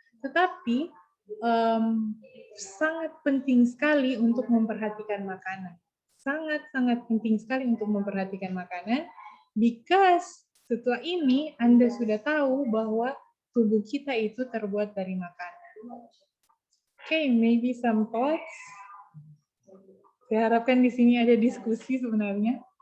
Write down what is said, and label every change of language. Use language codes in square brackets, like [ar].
[id] Tetapi sangat penting sekali untuk memperhatikan makanan. Sangat-sangat penting sekali untuk memperhatikan makanan, because setelah ini Anda sudah tahu bahwa tubuh kita itu terbuat dari makanan. [en] Okay, maybe some thoughts. [id] Saya harapkan di sini ada diskusi sebenarnya.